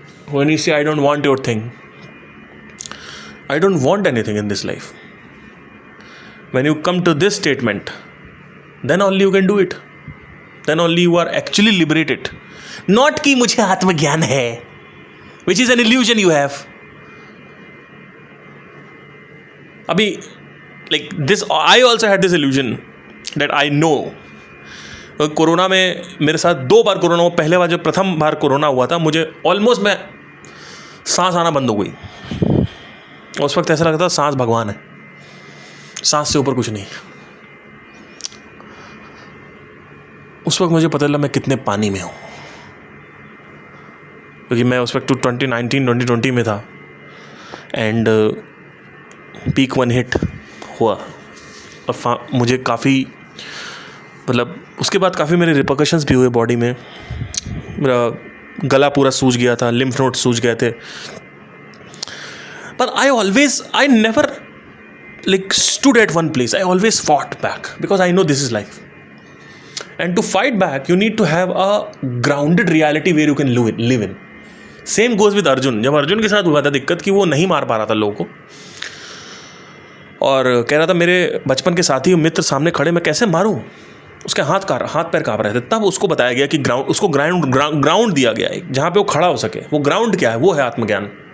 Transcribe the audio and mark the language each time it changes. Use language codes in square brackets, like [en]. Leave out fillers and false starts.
[en] When you say, I don't want your thing, I don't want anything in this life, when you come to this statement, then only you can do it. Then only you are actually liberated. Not [hi] कि मुझे आत्मज्ञान है, [en] which is an illusion you have. अभी like this, I also had this illusion that I know. [hi] Corona में मेरे साथ 2 बार corona हुआ. पहले बार जब प्रथम बार कोरोना हुआ था, मुझे ऑलमोस्ट मैं सांस आना बंद हो गई. उस वक्त ऐसा लगता था सांस भगवान है, सांस से ऊपर कुछ नहीं. उस वक्त मुझे पता चला मैं कितने पानी में हूँ, क्योंकि मैं उस वक्त 2020 में था. एंड पीक 1 हिट हुआ, और मुझे काफ़ी, मतलब उसके बाद काफ़ी मेरे रिपरकशंस भी हुए बॉडी में. मेरा गला पूरा सूज गया था, लिम्फ नोड सूज गए थे. [en] पर I never stood at one place. I always fought back because I know this is life. And to fight back, you need to have a grounded reality where you can live in. Same goes with Arjun. [hi] जब अर्जुन के साथ हुआ था दिक्कत कि वो नहीं मार पा रहा था लोगों को, और कह रहा था मेरे बचपन के साथी मित्र सामने खड़े, मैं कैसे मारूं, उसके हाथ पैर काँप रहे थे. तब उसको बताया गया कि उसको ग्राउंड दिया गया है जहाँ पे वो खड़ा हो सके. वो ग्राउंड क्या है? वो है आत्मज्ञान.